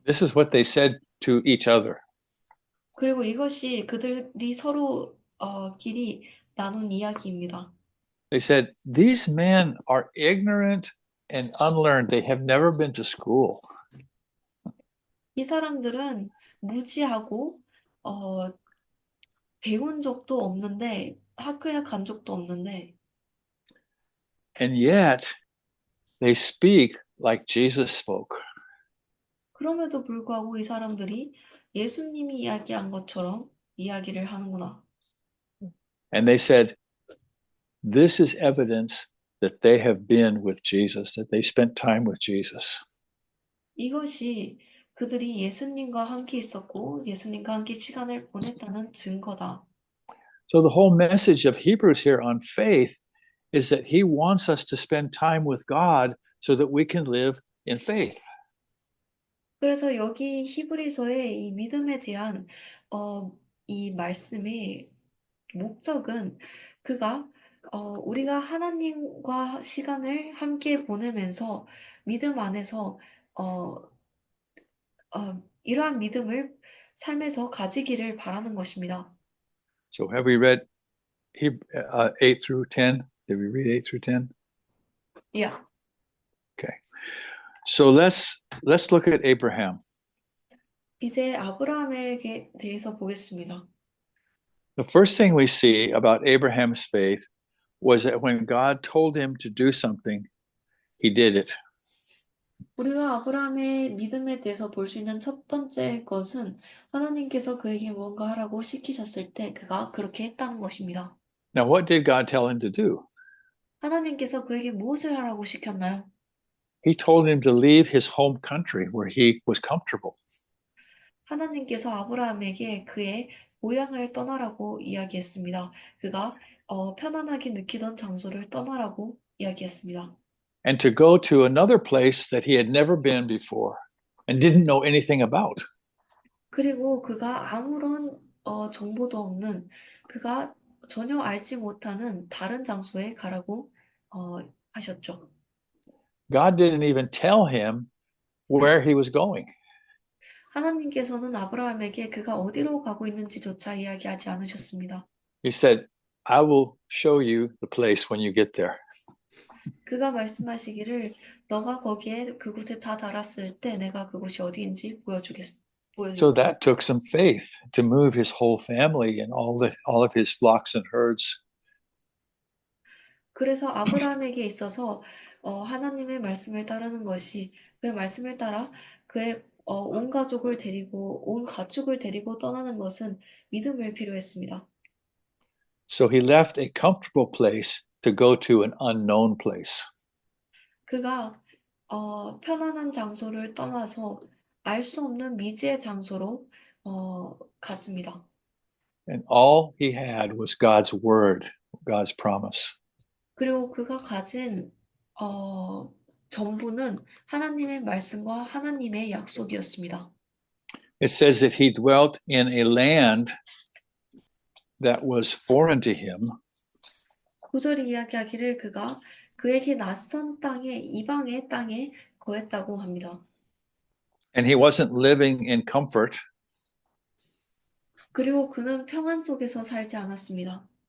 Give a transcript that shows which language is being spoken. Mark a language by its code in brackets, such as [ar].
[en] This is what they said to each other. [ko] 그리고 이것이 그들이 서로 끼리 나눈 이야기입니다. [en] They said, these men are ignorant and unlearned. They have never been to school. [ko] 이 사람들은 무지하고 배운 적도 없는데 학교에 간 적도 없는데 [en] And yet they speak like Jesus spoke. [ko] 그럼에도 불구하고 이 사람들이 예수님이 이야기한 것처럼 이야기를 하는구나. [en] And they said, this is evidence that they have been with Jesus, that they spent time with Jesus. [ko] 이것이 그들이 예수님과 함께 있었고 예수님과 함께 시간을 보냈다는 증거다. [en] So the whole message of Hebrews here on faith is that he wants us to spend time with God so that we can live in faith. [ko] 그래서 여기 히브리서의 이 믿음에 대한 이 말씀의 목적은 그가 우리가 하나님과 시간을 함께 보내면서 믿음 안에서 이러한 믿음을 삶에서 가지기를 바라는 것입니다. [en] So have we read 8 through 10? Did we read 8 through 10? Yeah. Okay. So let's look at Abraham. [ko] 이제 아브라함에게 대해서 보겠습니다. [en] The first thing we see about Abraham's faith was that when God told him to do something, he did it. [ko] 우리가 아브라함의 믿음에 대해서 볼 수 있는 첫 번째 것은 하나님께서 그에게 무언가 하라고 시키셨을 때 그가 그렇게 했다는 것입니다. [en] Now, what did God tell him to do? [ko] 하나님께서 그에게 무엇을 하라고 시켰나요? [en] He told him to leave his home country where he was comfortable. [ko] 하나님께서 아브라함에게 그의 고향을 떠나라고 이야기했습니다. 그가 편안하게 느끼던 장소를 떠나라고 이야기했습니다. [en] And to go to another place that he had never been before and didn't know anything about. [ko] 그리고 그가 아무런 정보도 없는 그가 전혀 알지 못하는 다른 장소에 가라고 하셨죠. [en] God didn't even tell him where he was going. [ko] 하나님께서는 아브라함에게 그가 어디로 가고 있는지조차 이야기하지 않으셨습니다. [en] He said, I will show you the place when you get there. [ko] 그가 말씀하시기를 너가 거기에 그곳에 다 달았을 때 내가 그곳이 어디인지 [en] So that took some faith to move his whole family and all of his flocks and herds. [ko] 그래서 아브라함에게 있어서 하나님의 말씀을 따르는 것이 그의 말씀을 따라 그의 온 가족을 데리고 온 가축을 데리고 떠나는 것은 믿음을 필요했습니다. [en] So he left a comfortable place to go to an unknown place. [ko] 그가 편안한 장소를 떠나서 알 수 없는 미지의 장소로 갔습니다. [en] And all he had was God's word, God's promise. [ko] 그리고 그가 가진 전부는 하나님의 말씀과 하나님의 약속이었습니다. [en] It says that he dwelt in a land that was foreign to him. [ko] 9절이 이야기하기를 그가 그에게 낯선 땅에 이방의 땅에 거했다고 합니다. [en] And he wasn't living in comfort. [ko] 그리고 그는 평안 속에서 살지 않았습니다.